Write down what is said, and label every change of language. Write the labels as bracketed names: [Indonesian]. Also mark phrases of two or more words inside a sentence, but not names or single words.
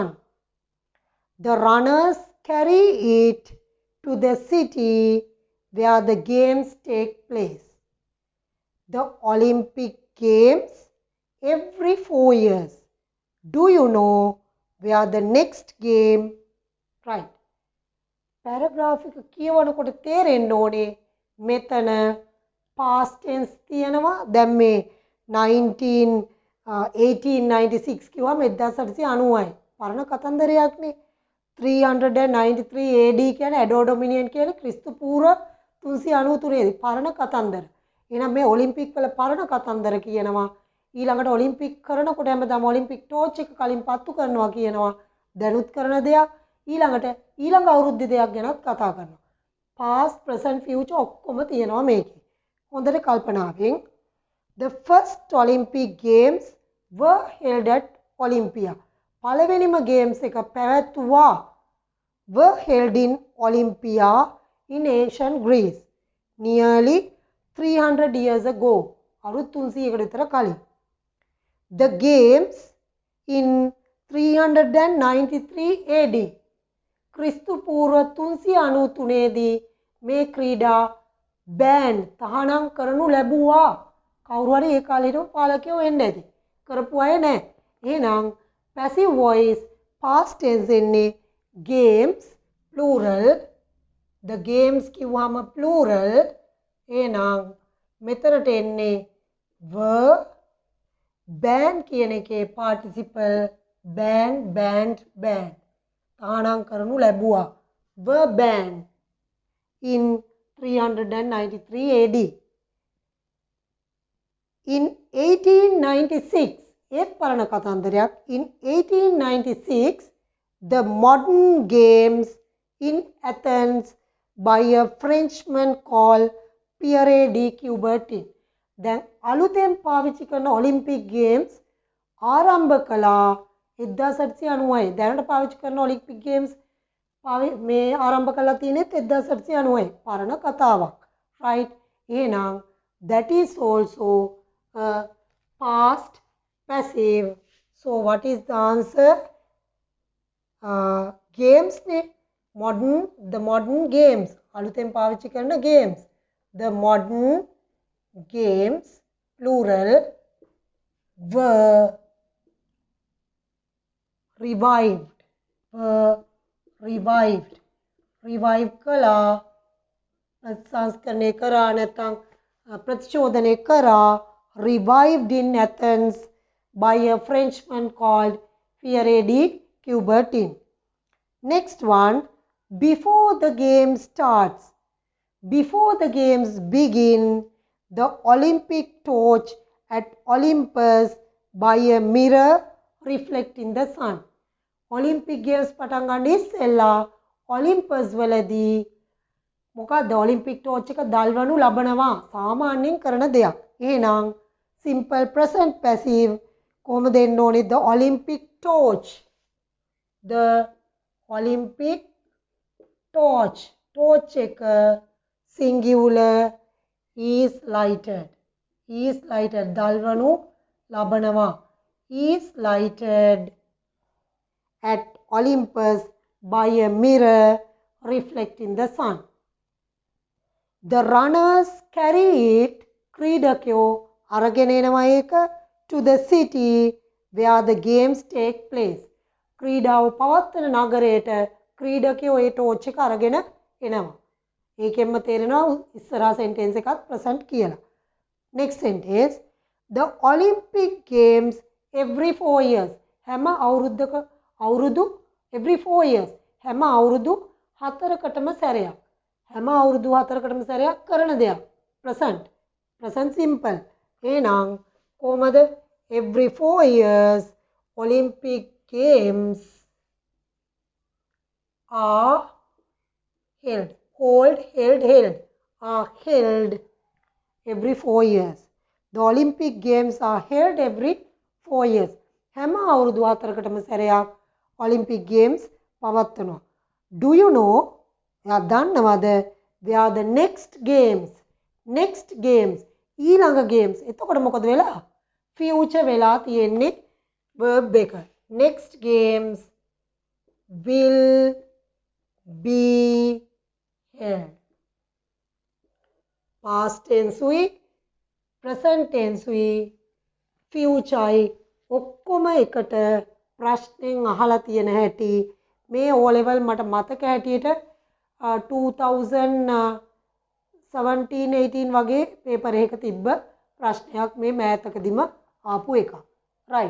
[English] The runners carry it to the city where the games take place. The Olympic Games every 4 years. Do you know where the next game? [Sinhala] Right. Paragraph එක කියවනකොට තේරෙන්න ඕනේ මෙතන [English] past tense [Sinhala] තියෙනවා. දැන් මේ 1896 කිව්වම 1890යි. පරණ කතන්දරයක්නේ. 393 AD කියන්නේ ඇඩෝ ඩොමිනියන් කියන්නේ ක්‍රිස්තු පූර්ව 393 දී පරණ කතන්දර. එහෙනම් මේ ඔලිම්පික් වල පරණ කතන්දර කියනවා. ඊළඟට ඔලිම්පික් කරනකොට හැමදාම [English] Olympic torch [Sinhala] එක කලින් පත්තු කරනවා කියනවා. දැනුත් කරන දෙයක්. ඊළඟට ඊළඟ අවුරුද්දේ දෙයක් ගැනත් කතා කරනවා. [English] past present future [Sinhala] ඔක්කොම තියෙනවා මේකේ. හොඳට කල්පනාවෙන්. [English] The first Olympic Games were held at Olympia. [Sinhala] පළවෙනිම games එක පැවැත්වුවා [English] were held in Olympia in ancient Greece nearly 300 years ago. [Sinhala] අවුරුදු 300කට විතර කලින්. [English] The games in 393 AD. [Sinhala] ක්‍රිස්තු පූර්ව 393 දී මේ ක්‍රීඩා බෑන් තහනම් කරනු ලැබුවා. කවුරු හරි ඒ කාලේ හිටපු පාලකයෝ වෙන්න ඇති. කරපු අය නැහැ. එහෙනම් [English] passive voice past tense [Sinhala] එන්නේ [English] games plural the games [Sinhala] කිව්වම plural එහෙනම් මෙතනට එන්නේ [English] were band [Sinhala] කියන එකේ [English] participle band [Sinhala] තහනම් කරනු ලැබුවා [English] were banned in 393 AD. In 1896, in 1896, the modern games in Athens by a Frenchman called Pierre de Coubertin. [Sinhala] දැන් අලුතෙන් පාවිච්චි කරන [English] Olympic Games [Sinhala] ආරම්භ කළා 1890. දැනට පාවිච්චි කරන [English] Olympic Games [Sinhala] මේ ආරම්භ කළා තියෙන්නේ 1890. පරණ කතාවක්. [English] right? එහෙනම් that is also a past passive. So what is the answer? Games ne the modern games [Sinhala] අලුතෙන් පාවිච්චි කරන [English] games. The modern games plural were revived. [Sinhala] Revive කළා සංස්කරණය කරා නැත්නම් ප්‍රතිශෝධනය කරා [English] revived in Athens by a Frenchman called Pierre de Coubertin. Next one, before the game starts, before the games begin, the Olympic torch at Olympus by a mirror reflecting the sun. Olympic games [Sinhala] පටන් ගන්න ඉස්සෙල්ලා Olympus වලදී මොකක්ද [English] Olympic torch [Sinhala] එක දල්වනු ලබනවා සාමාන්‍යයෙන් කරන දෙයක්. [English] එහෙනම් simple present passive [Sinhala] කොහොමද එන්න ඕනේ [English] the Olympic torch. The Olympic torch එක singular is lighted [Sinhala] දල්වනු ලබනවා [English] is lighted at Olympus by a mirror reflecting the sun. The runners carry it [Sinhala] ක්‍රීඩකයෝ අරගෙන එනවා ඒක [English] to the city where the games take place. [Sinhala] ක්‍රීඩාව පවත්වන නගරයට ක්‍රීඩකයෝ ඒ ටෝච් එක අරගෙන එනවා. ඒකෙන්ම තේරෙනවා ඉස්සරහා sentence එකත් present කියලා. [English] Next sentence, the Olympic games every 4 years. [Sinhala] හැම අවුරුදු [English] every 4 years. [Sinhala] හැම අවුරුදු 4කටම සැරයක්. හැම අවුරුදු 4කටම සැරයක් කරන දෙයක්. [English] present simple. එහෙනම් කොහමද every 4 years Olympic games are held every 4 years. The Olympic games are held every 4 years. [Sinhala] හැම අවුරුදු 4කටම සැරයක් [English] Olympic games [Sinhala] පවත්වනවා. [English] Do you know? [Sinhala] එයා දන්නවද? [English] where the next games ඊළඟ games. [Sinhala] එතකොට මොකද වෙලා? future වෙලා තියෙන්නේ verb එක. [English] Next games will be held. Past tense [Sinhala] උයි [English] present tense [Sinhala] උයි future ඔක්කොම එකට ප්‍රශ්නෙන් අහලා තියෙන හැටි මේ [English] O level [Sinhala] මට මතක හැටියට 2017-18 වගේ පේපර් එකක තිබ්බ ප්‍රශ්නයක් මේ මෑතකදීම ආපු එක. right.